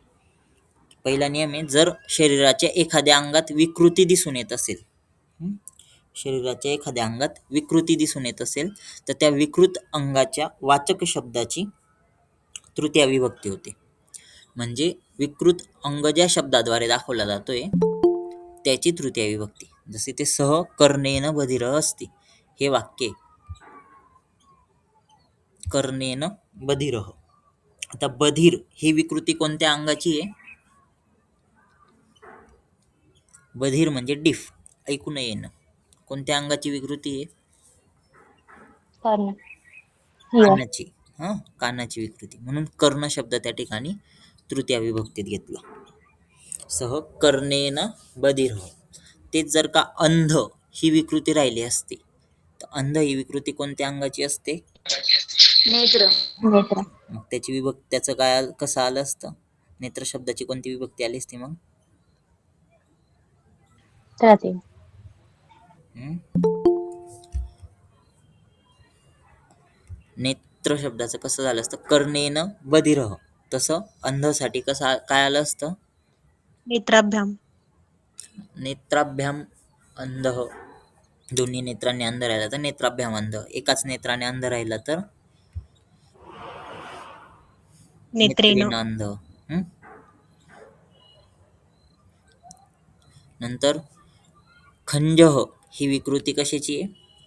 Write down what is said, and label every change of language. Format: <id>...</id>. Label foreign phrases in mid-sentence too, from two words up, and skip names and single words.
<mr>पहिला नियम आहे, जर शरीराच्या एखाद्या अंगात विकृती दिसून येत असेल, शरीराच्या एखाद्या अंगात विकृती दिसून येत असेल, तर त्या विकृत अंगाच्या वाचक शब्दाची तृतीय विभक्ती होते. म्हणजे विकृत अंग ज्या शब्दाद्वारे दाखवला जातोय त्याची तृतीय विभक्ती. जसे ते</mr> <sa>सह कर्णेन बधिरः अस्ति,</sa> <mr>हे वाक्य</mr> <sa>कर्णेन बधिरः.</sa> <mr>आता बधिर ही विकृती कोणत्या अंगाची आहे? बधिर म्हणजे डिफ, ऐकू न येणं. कोणत्या अंगाची विकृती आहे? कर्ण. कानाची. कानाची विकृती, म्हणून कर्ण शब्द त्या ठिकाणी तृतीय विभक्तीत घेतला.</mr> <sa>सह कर्णेन बधिरः.</sa> <mr>तेच जर का अंध ही विकृती राहिली असती, तर अंध ही विकृती कोणत्या अंगाची असते? नेत्र. मग त्याची विभक्ती त्याचं काय कसं आलं असतं? नेत्र शब्दाची कोणती विभक्ती आली असती मग? तृतीय. नेत्र शब्दाचं कसं झालं असतं?</mr> <sa>कर्णेन बधिरः.</sa> <mr>तसं अंधसाठी कसं काय आलं असतं? नेत्राभ्याम.</mr> <sa>नेत्राभ्याम अंधः.</sa> <mr>दोन्ही नेत्रांनी अंध राहिला तर</mr> <sa>नेत्राभ्याम अंध.</sa> <mr>एकाच नेत्राने अंध राहिला तर</mr> <sa>नेत्रेन अंध.</sa> <mr>नंतर खंजः ही विकृती कशाची आहे?</mr>